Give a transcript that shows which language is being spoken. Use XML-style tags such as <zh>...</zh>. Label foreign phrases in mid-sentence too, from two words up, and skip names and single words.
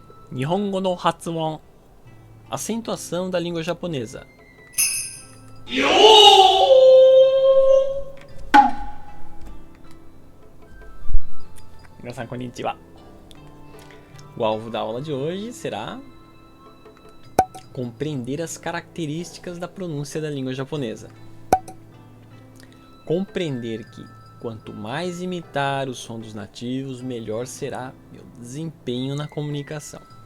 <ja>日本語の発音.</ja> <pt>Acentuação da língua japonesa.</pt> <ja>みなさんこんにちは.</ja> <pt>O alvo da aula de hoje será compreender as características da pronúncia da língua japonesa. Compreender que quanto mais imitar o som dos nativos, melhor será meu desempenho na comunicação.</pt>